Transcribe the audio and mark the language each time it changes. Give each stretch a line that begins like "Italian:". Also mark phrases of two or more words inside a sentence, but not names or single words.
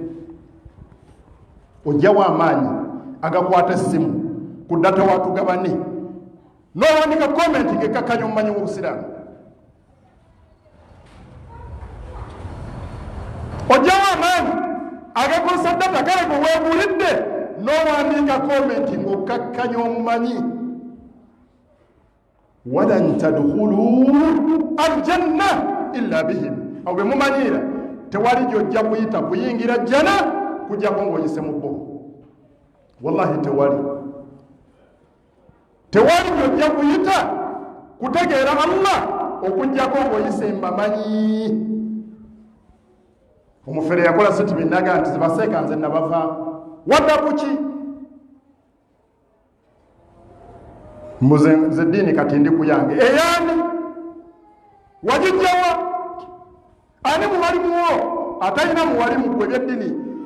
Ganda: ojjawo amaanyi agakwata essimu ku ddata watugabani n'owandika komenti ng'ekkakkanya omumanyi w'obusiraamu ojjawo amaanyi agakozesa ddata kale gwe weebulidde n'owandika komenti ng'okkakkanya omumanyi
Arabic: ولن تدخل الجنة إلا بهم
Ganda: awo be mumanyiira tewali gyojja kuyingira jjana kujjako ng'oyise mu bo wallahi tewali gyojja kuyita kutegeera Allah okujjako ng'oyise mbamanyi omufere yakola sitibi naga nti zibaseeka nze nabava wadda kuki nze ddiini kati ndi ku yange eyani wagijjawa ani muwalimuwo atalina muwalimu gwe byeddiini